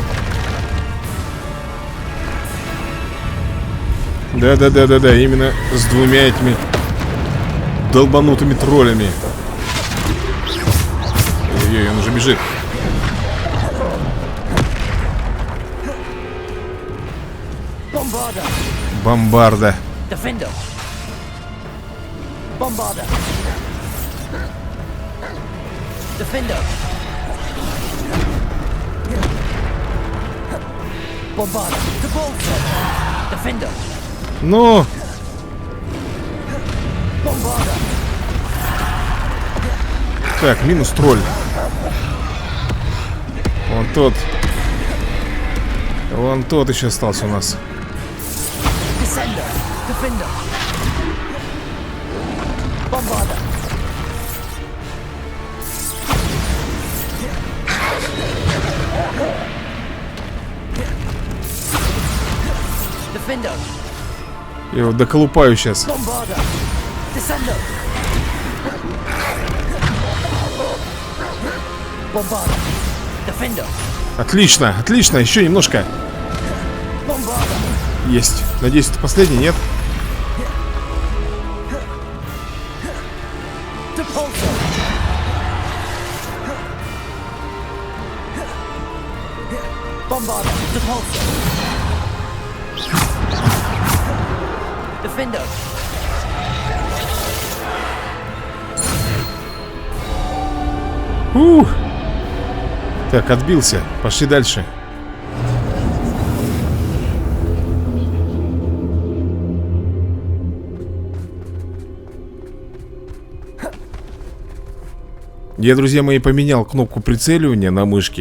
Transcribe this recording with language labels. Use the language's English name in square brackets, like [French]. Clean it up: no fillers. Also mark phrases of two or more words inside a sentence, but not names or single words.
[Russian] Да, именно с двумя этими долбанутыми троллями. Ой-ой, он уже бежит. Бомбарда. Defender. Bombarda. Defender. Bombarda. Depulso. Defender. Ну, Bombarda. так, минус тролль. Вон тот еще остался у нас. Descender. Defender. Bombarda. Defender. Я его доколупаю сейчас. Bombarda. Descender. Bombarda. Defender. Отлично, отлично, еще немножко. Bombarda. Есть. Надеюсь, это последний, нет? Depulso. Bombarda. Depulso. Defender. Так, отбился. Пошли дальше. Я, друзья мои, поменял кнопку прицеливания на мышке.